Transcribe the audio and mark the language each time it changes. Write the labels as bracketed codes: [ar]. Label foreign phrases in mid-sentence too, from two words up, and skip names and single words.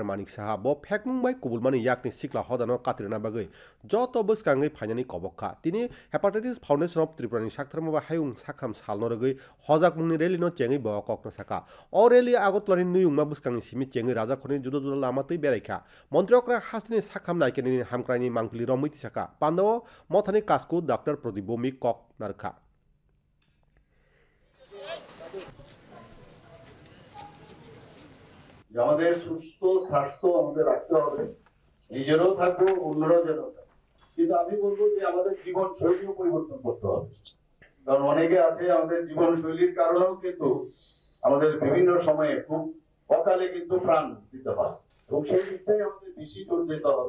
[trp] Manik Saha bo phekmung bai kubulmani yakni sikla hodano katrina bagai joto buskangai phainani kobokha tini hepatitis foundation of Tripura ni saktharma ba hayung sakham salno rogoi hojakmungni rally no chengi bo kokna saka o rally agotlani nuyungma buskangi simi chengi raja khoni judo judo lamatui beraikha montriokra hasini sakham naikeni hamkrani mangpili romuiti saka pando mothani kasku Dr. Pradip Bhumi kok narkha [bn] আমাদের সুস্থ স্বাস্থ্য আমাদের রাখতে হবে, নিজেরও থাকবো, অন্যরাও যেন থাকে। কিন্তু আমি বলবো যে আমাদের জীবন শৈলীও পরিবর্তন করতে হবে, কারণ অনেকে আছে আমাদের জীবন শৈলীর কারণেও কিন্তু আমাদের বিভিন্ন সময়ে খুব অকালে কিন্তু প্রাণ দিতে হয়, এবং সেই দিকটাই আমাদের বেশি জোর দিতে হবে।